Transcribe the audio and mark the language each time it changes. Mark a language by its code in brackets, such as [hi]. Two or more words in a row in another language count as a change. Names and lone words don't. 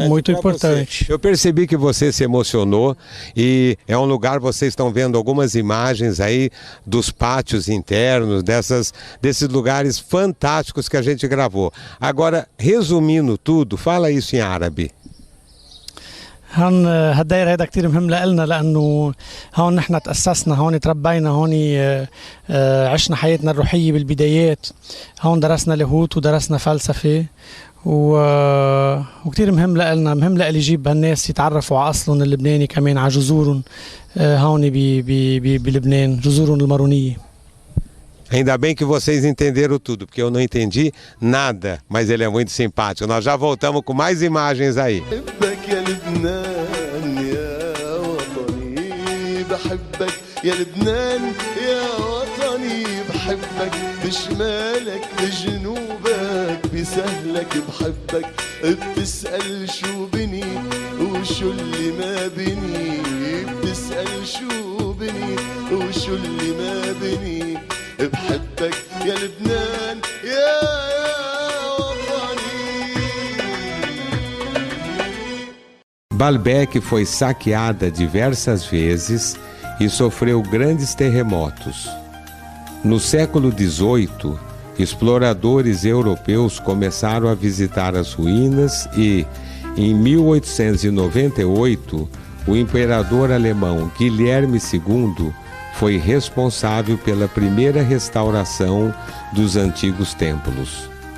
[pt] Muito importante. Eu percebi que você se emocionou e é um lugar, vocês estão vendo algumas imagens aí dos pátios internos, desses lugares fantásticos que a gente gravou. Agora, resumindo tudo, fala isso em árabe. [ar] هالدايرة هذا كتير مهم لنا لأنه هون نحن تأسسنا، هون تربينا، هون عشنا حياتنا الروحية بالبدايات، هون درسنا لاهوت ودرسنا فلسفة وكتير مهم لنا، مهم لإلي يجيب هالناس يتعرفوا على أصلهم اللبناني، كمان على جذورهم هون بلبنان، جذورهم المارونية. [pt] Ainda bem que vocês entenderam tudo, porque eu não entendi nada, mas ele é muito simpático. Nós já voltamos com mais imagens aí. [ar] يا لبنان يا وطني بحبك بشمالك بجنوبك بسهلك بحبك بتسأل شو بني وشو اللي ما بني بتسأل شو بني وشو اللي ما بني بحبك يا لبنان يا وطني. [pt] Baalbek foi saqueada diversas vezes e sofreu grandes terremotos. No século XVIII, exploradores europeus começaram a visitar as ruínas e, em 1898, o imperador alemão Guilherme II foi responsável pela primeira restauração dos antigos templos.